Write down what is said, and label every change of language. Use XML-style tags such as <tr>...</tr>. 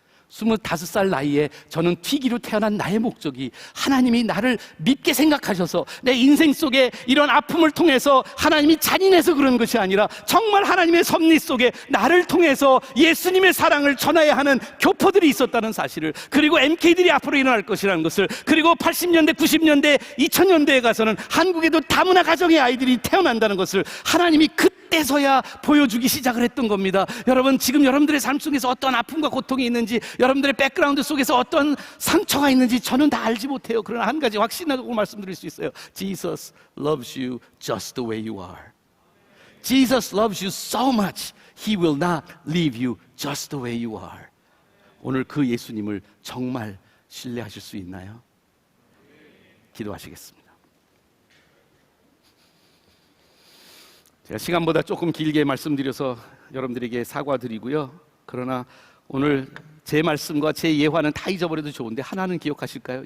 <ko>25살 나이에 저는 튀기로 태어난 나의 목적이 하나님이 나를 믿게 생각하셔서 내 인생 속에 이런 아픔을 통해서 하나님이 잔인해서 그런 것이 아니라 정말 하나님의 섭리 속에 나를 통해서 예수님의 사랑을 전해야 하는 교포들이 있었다는 사실을, 그리고 MK들이 앞으로 일어날 것이라는 것을, 그리고 80년대, 90년대, 2000년대에 가서는 한국에도 다문화 가정의 아이들이 태어난다는 것을 하나님이 그때서야 보여주기 시작을 했던 겁니다. 여러분, 지금 여러분들의 삶 속에서 어떤 아픔과 고통이 있는지, 여러분들의 백그라운드 속에서 어떤 상처가 있는지 저는 다 알지 못해요. 그러나 한 가지 확신하고 말씀드릴 수 있어요.</ko> <en>Jesus loves you just the way you are. Jesus loves you so much, He will not leave you just the way you are.</en> <ko>오늘 그 예수님을 정말 신뢰하실 수 있나요? 기도하시겠습니다. 제가 시간보다 조금 길게 말씀드려서 여러분들에게 사과드리고요. 그러나 오늘 제 말씀과 제 예화는 다 잊어버려도 좋은데 하나는 기억하실까요?</ko>